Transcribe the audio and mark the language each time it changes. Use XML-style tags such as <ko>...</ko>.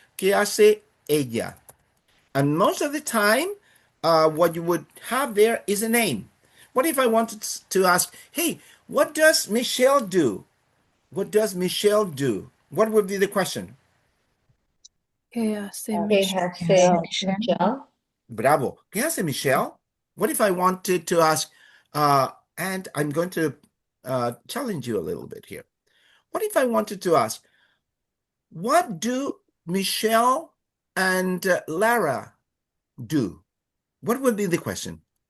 <es>¿Qué hace ella?</es> <en>And most of the time, what you would have there is a name. What if I wanted to ask, hey, what does Michelle do? What does Michelle do? What would be the question?</en> <es>¿Qué hace ¿Qué hace Michelle? Bravo. ¿Qué hace Michelle?</es> <en>What if I wanted to ask, And I'm going to challenge you a little bit here. What if I wanted to ask, what do Michelle and Lara do? What would be the question?</en>